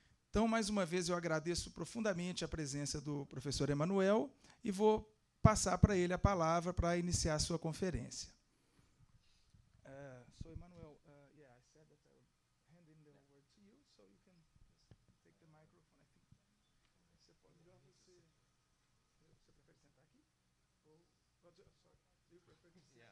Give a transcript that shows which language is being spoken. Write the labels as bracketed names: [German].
[Portuguese] Então, mais uma vez, eu agradeço profundamente a presença do professor Emanuel e vou passar para ele a palavra para iniciar a sua conferência. [English] So, Emanuel, yeah, I said that I would hand in the word to you, so you can take the microphone. I think [Portuguese] você pode já você prefere sentar aqui? Ou [English] sorry, do you prefer to sit here?